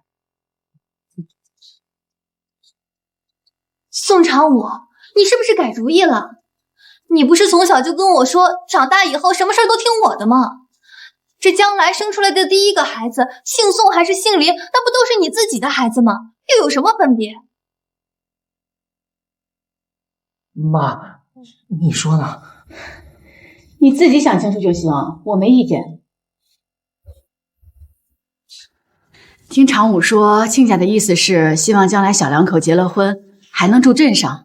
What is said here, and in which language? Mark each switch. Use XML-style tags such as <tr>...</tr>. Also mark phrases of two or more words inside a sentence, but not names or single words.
<zh>宋常武，你是不是改主意了？你不是从小就跟我說，長大以後什麼事都聽我的嗎？這將來生出來的第1個孩子，姓宋還是姓林，那不都是你自己的孩子嗎？又有什麼分別？媽，你說呢？你自己想清楚就行，我沒意見。聽常武說，親家的意思是希望將來小兩口結了婚，還能住鎮上。</zh>